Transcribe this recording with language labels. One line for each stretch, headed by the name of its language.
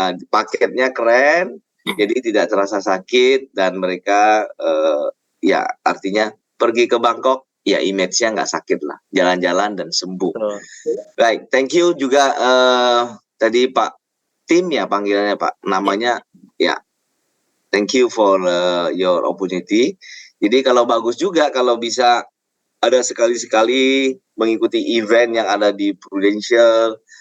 Indonesian: Paketnya keren, jadi tidak terasa sakit dan mereka ya artinya pergi ke Bangkok ya image-nya nggak sakit lah, jalan-jalan dan sembuh. Baik, thank you juga tadi Pak Tim ya panggilannya Pak, namanya ya.
English: Thank you for your opportunity.
Indonesian: Jadi kalau bagus juga kalau bisa ada sekali-sekali mengikuti event yang ada di Prudential.